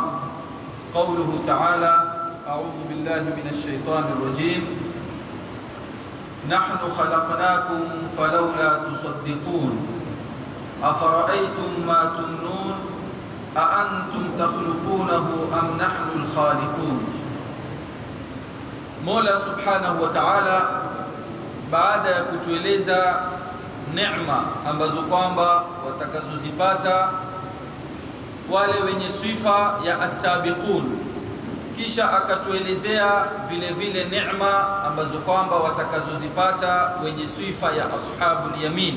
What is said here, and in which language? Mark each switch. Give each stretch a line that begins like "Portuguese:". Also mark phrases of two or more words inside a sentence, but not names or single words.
Arabic: قوله تعالى: أعوذ بالله من الشيطان الرجيم. نحن خلقناكم فلولا تصدقون. أفرأيتم ما تمنون. أأنتم تخلقونه أم نحن الخالقون.
Swahili: Mola
Arabic: سبحانه وتعالى
Swahili: baada ya kutueleza neema ambazo kwamba watakazozipata wale wenye sifa ya as-sabiqun, kisha akatuelezea vile vile neema ambazo kwamba watakazozipata wenye sifa ya
Arabic: أصحاب اليمين.